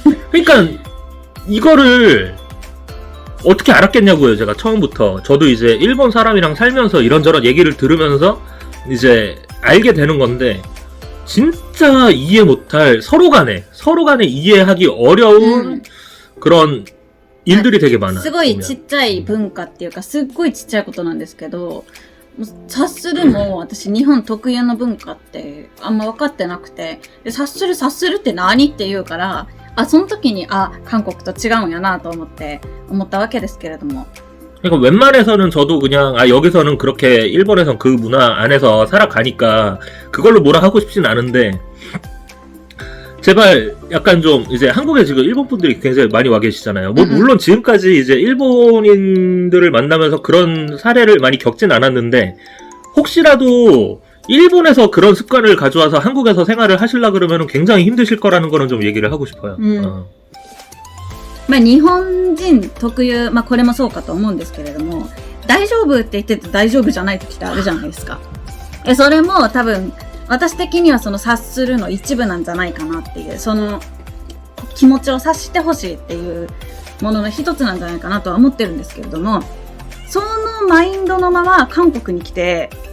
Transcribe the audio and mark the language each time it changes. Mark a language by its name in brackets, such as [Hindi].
[Korean] 그러니까 이거를 어떻게 알았겠냐고요. 제가 처음부터. 저도 이제 일본 사람이랑 살면서 이런저런 얘기를 들으면서 이제 알게 되는 건데 진짜 이해 못할 서로 간에 이해하기 어려운 그런 일들이 되게 많아요. [Japanese] すごいちっちゃい文化っていうか、すっごいちっちゃいことなんですけど、察するも私日本特有の文化ってあんま分かってなくて、で察するって何って言うから、その時に韓国と違うんやなと思ったわけですけれども。 [Korean] 그러니까 웬만해서는 저도 그냥 여기서는 그렇게 일본에선 그 문화 안에서 살아가니까 그걸로 뭐라 하고 싶진 않은데 제발 약간 좀 이제 한국에 지금 일본 분들이 굉장히 많이 와 계시잖아요. 뭐 물론 지금까지 이제 일본인들을 만나면서 그런 사례를 많이 겪진 않았는데 혹시라도 일본에서 그런 습관을 가져와서 한국에서 생활을 하시려 그러면 굉장히 힘드실 거라는 거는 좀 얘기를 하고 싶어요. [Japanese] まあ日本人特有、まあこれもそうかと思うんですけれども、大丈夫って言ってて大丈夫じゃない時ってあるじゃないですか。それも多分私的にはその察するの一部なんじゃないかなっていう、その気持ちを察してほしいっていうものの一つなんじゃないかなとは思ってるんですけれども、そのマインドのまま韓国に来て、